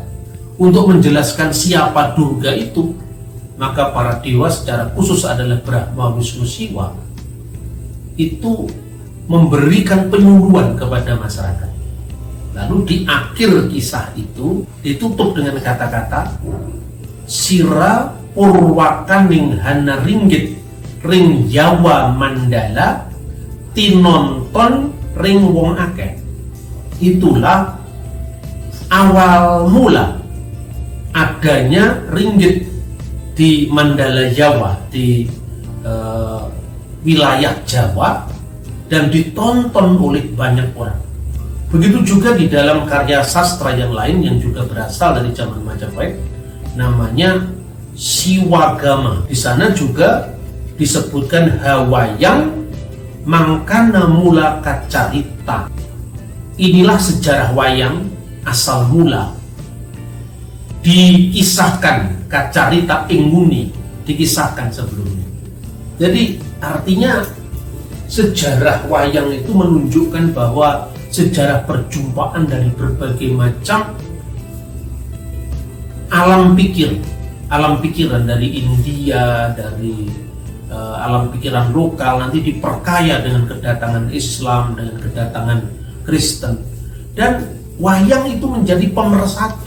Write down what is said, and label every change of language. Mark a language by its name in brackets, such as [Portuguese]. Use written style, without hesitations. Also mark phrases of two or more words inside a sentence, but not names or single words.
[Indonesian] Untuk menjelaskan siapa Durga itu, maka para dewa secara khusus adalah Brahma, Wisnu, Siwa, itu memberikan penyuluhan kepada masyarakat. Lalu di akhir kisah itu ditutup dengan kata-kata [Kawi] Sira Purwakaning Hana Ringgit Ring Jawa Mandala Tinonton Ring Wong Akeh. [Indonesian] Itulah awal mula adanya ringgit di Mandala Jawa, di wilayah Jawa, dan ditonton oleh banyak orang. Begitu juga di dalam karya sastra yang lain yang juga berasal dari zaman Majapahit, namanya Siwagama. Di sana juga disebutkan [Kawi] Hawayang Mangkana Mula Kacarita. [Indonesian] Inilah sejarah wayang asal mula. Dikisahkan [Kawi] Kacarita Inguni, [Indonesian] dikisahkan sebelumnya. Jadi artinya sejarah wayang itu menunjukkan bahwa sejarah perjumpaan dari berbagai macam alam pikiran dari India, dari alam pikiran lokal, nanti diperkaya dengan kedatangan Islam, dengan kedatangan Kristen, dan wayang itu menjadi pemersatu.